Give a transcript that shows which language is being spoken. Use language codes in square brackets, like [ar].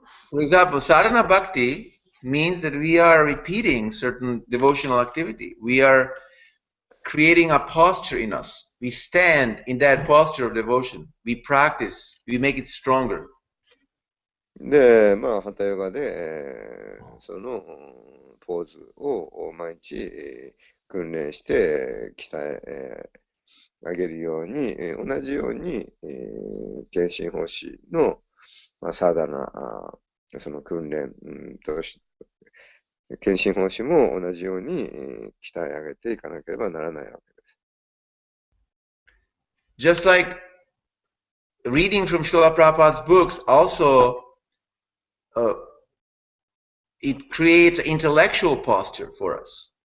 [en] For example, sadhana bhakti means that we are repeating certain devotional activity. We are creating a posture in us. We stand in that posture of devotion. We practice. We make it stronger. [ja] で、ハタヨガで、そのポーズを毎日、訓練して鍛え上げるように、同じように、献身奉仕の、サダナその訓練、献身奉仕も同じように鍛え上げていかなければならないわけです。 [en] Just like reading from Srila Prabhupada's books also it creates an intellectual posture for us.